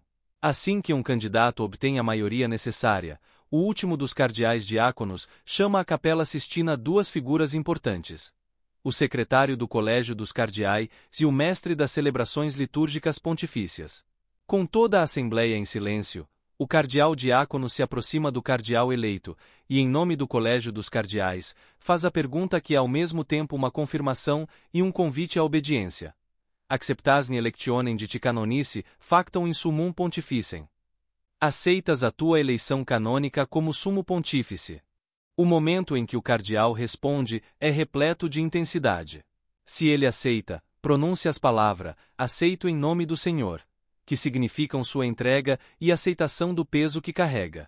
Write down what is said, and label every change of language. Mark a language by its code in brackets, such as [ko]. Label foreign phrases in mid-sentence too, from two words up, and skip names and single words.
[pt] Assim que um candidato obtém a maioria necessária, o último dos cardeais diáconos chama à Capela Sistina duas figuras importantes: o secretário do Colégio dos Cardeais e o mestre das celebrações litúrgicas pontifícias. Com toda a Assembleia em silêncio, o cardeal diácono se aproxima do cardeal eleito e, em nome do Colégio dos Cardeais, faz a pergunta que é ao mesmo tempo uma confirmação e um convite à obediência. [la] Acceptasne electionem diti canonici factam in summum pontificem. [pt] Aceitas a tua eleição canônica como sumo pontífice. O momento em que o cardeal responde é repleto de intensidade. Se ele aceita, pronuncia as palavras, aceito em nome do Senhor, que significam sua entrega e aceitação do peso que carrega.